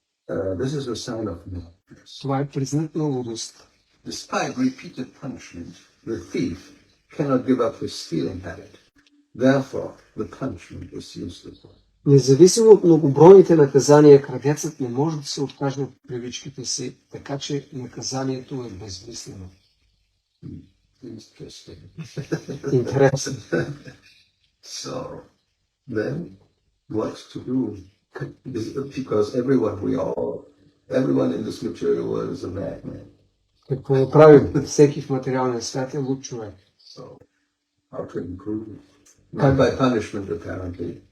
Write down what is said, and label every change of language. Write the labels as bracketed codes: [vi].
[en] This is a sign of madness. [bg] Това е признак на лудост. [en] Despite repeated punishment, the thief cannot give up his stealing habit. Therefore, the punishment is useless. [bg] Независимо от многобройните наказания, крадецът не може да се откаже от привичките си, така че наказанието е безмислено. Интересно. [en] So, then, what to do? Because everyone in this material world is a madman. [bg] Какво да правим? Всеки в материалния свят е луд човек. [en] So, how to improve? Not by punishment, apparently.